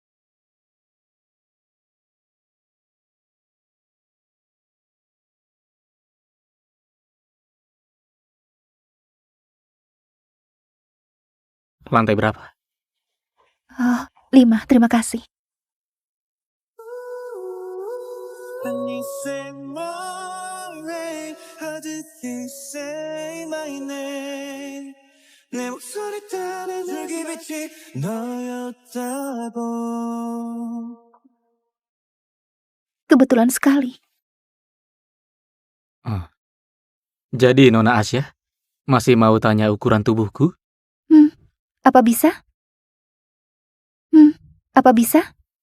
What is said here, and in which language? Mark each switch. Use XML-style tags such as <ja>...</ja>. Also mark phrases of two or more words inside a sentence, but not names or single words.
<id>Lantai berapa? Oh, 5, terima kasih.</id> <en>And you say my name, how did you say my name?</en> <ko>내 목소리 따라 줄기 빛이 너였다고.</ko> <id>Kebetulan sekali. Jadi Nona Asya, masih mau tanya ukuran tubuhku? Apa bisa? Apa bisa?</id>